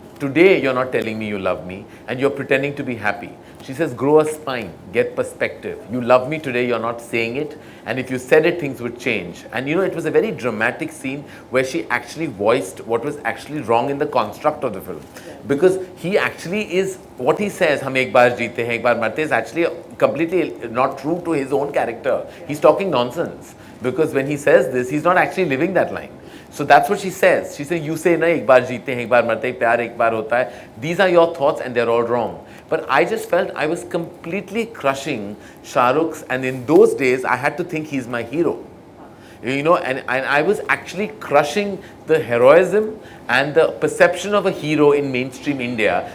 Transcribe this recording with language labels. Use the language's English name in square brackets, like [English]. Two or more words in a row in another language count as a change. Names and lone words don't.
[English] Today, you're not telling me you love me, and you're pretending to be happy. She says, grow a spine, get perspective. You love me today, you're not saying it, and if you said it, things would change. And it was a very dramatic scene where she actually voiced what was actually wrong in the construct of the film. Because he actually is, what he says, [Hindi] हम एक बार जीते हैं, एक बार मरते, [English] is actually completely not true to his own character. He's talking nonsense. Because when he says this, he's not actually living that line. So that's what she says. She says, you say, [Hindi] ना, एक बार जीते हैं, एक बार मरते, प्यार एक बार होता है. [English] These are your thoughts and they're all wrong. But I just felt I was completely crushing Shah Rukh's, and in those days, I had to think he's my hero. And I was actually crushing the heroism and the perception of a hero in mainstream India.